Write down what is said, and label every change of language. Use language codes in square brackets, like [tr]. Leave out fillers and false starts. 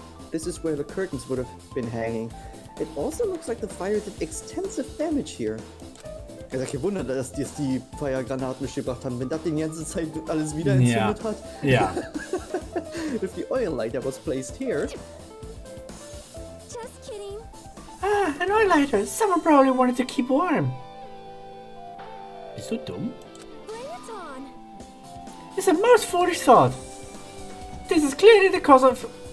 [en] This is where the curtains would have been hanging. It also looks like the fire did extensive damage here. [de] Ich hab gewundert, dass die Feuergranaten mitgebracht haben, wenn das die ganze Zeit alles wieder entzündet hat. Ja. [en] If the oil lighter was placed here. Just kidding. Ah, an oil lighter. Someone probably wanted to keep warm. [de] Bist du dumm? [en] Bring it on. It's a most foolish thought. This is clearly the cause of...